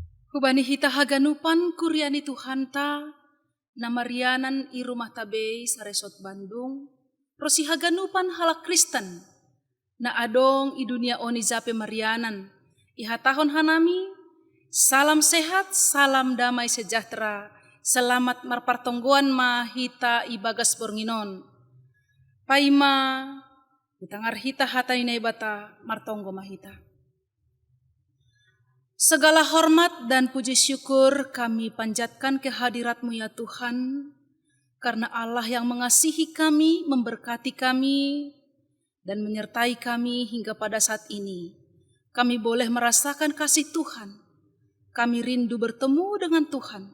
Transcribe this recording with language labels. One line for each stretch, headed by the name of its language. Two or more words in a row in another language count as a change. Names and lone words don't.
Batak Toba: Hubani hita haganupan kuryani Tuhanta, namarianan i rumah tabei saresot Bandung, rosi haganupan halak Kristen, na adong i dunia oni zape marianan, ihatahon hanami,
Indonesian: salam sehat, salam damai sejahtera, selamat
Batak Toba: marpartonggoan ma hita ibagas bornginon. Paima, itangar hita hata inai bata martonggo mahita.
Indonesian: Segala hormat dan puji syukur kami panjatkan kehadirat-Mu ya Tuhan, karena Allah yang mengasihi kami, memberkati kami, dan menyertai kami hingga pada saat ini. Kami boleh merasakan kasih Tuhan. Kami rindu bertemu dengan Tuhan.